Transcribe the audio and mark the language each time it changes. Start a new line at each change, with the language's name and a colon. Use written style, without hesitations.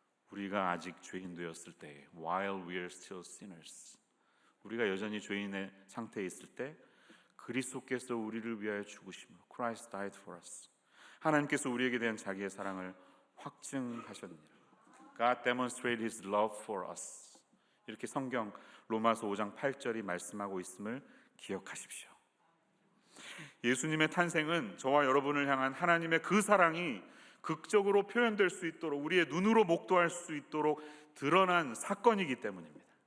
Korean: 우리가 아직 죄인 되었을 때,
English: while we are still sinners,
Korean: 우리가 여전히 죄인의 상태에 있을 때 그리스도께서 우리를 위하여 죽으심으로,
English: Christ died for us,
Korean: 하나님께서 우리에게 대한 자기의 사랑을 확증하셨느니라.
English: God demonstrated His love for us.
Korean: 이렇게 성경 로마서 5장 8절이 말씀하고 있음을 기억하십시오. 예수님의 탄생은 저와 여러분을 향한 하나님의 그 사랑이 극적으로 표현될 수 있도록, 우리의 눈으로 목도할 수 있도록 드러난 사건이기 때문입니다.